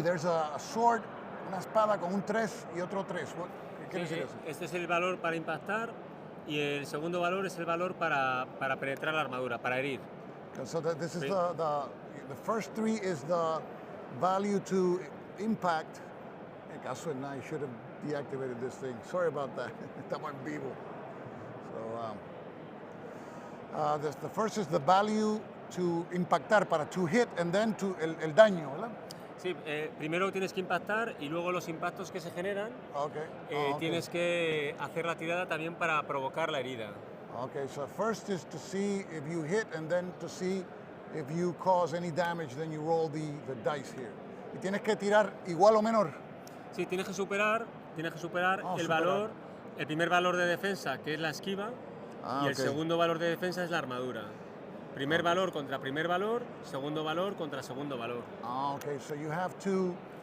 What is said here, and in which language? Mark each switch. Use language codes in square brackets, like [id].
[en] There's a sword, [es] una espada con un 3 y otro 3. ¿Qué quiere decir eso? Este es el valor para impactar y el segundo valor es el valor para penetrar la armadura, para herir. [en] So this is the first 3 is the value to impact. [es] En caso de nada, [en] I should have deactivated this thing. Sorry about that. [es] Estamos en vivo. [en] So the first is the value to [es] impactar, para [en] to hit, and then to [es] el daño, ¿verdad? Sí, primero tienes que impactar y luego los impactos que se generan tienes que hacer la tirada también para provocar la herida. [en] Okay, so first is to see if you hit, and then to see if you cause any damage, then you roll the dice here. [es] Y tienes que tirar igual o menor. Sí, tienes que superar el valor, el primer valor de defensa, que es la esquiva, y el segundo valor de defensa es la armadura. Primer valor contra primer valor, segundo valor contra segundo valor. [en] Okay, so you have to...